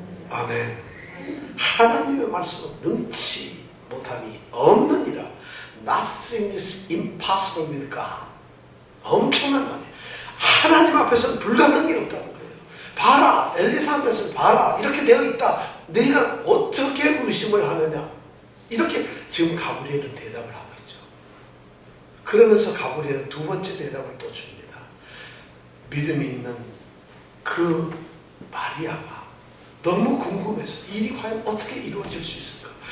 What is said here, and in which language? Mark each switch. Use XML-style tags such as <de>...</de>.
<ko>아멘. 하나님의 말씀은 능치 못함이 없느니라.</ko> <en>Nothing is impossible with God.</en> <ko>엄청난 말이에요. 하나님 앞에서는 불가능한 게 없다는 거예요. 봐라, 엘리사벳을 봐라, 이렇게 되어 있다. 너희가 어떻게 의심을 하느냐? 이렇게 지금 가브리엘은 대답을 하고 있죠. 그러면서 가브리엘은 두 번째 대답을 또 줍니다. 믿음이 있는 그 마리아가 너무 궁금해서 일이 과연 어떻게 이루어질 수 있을까?</ko>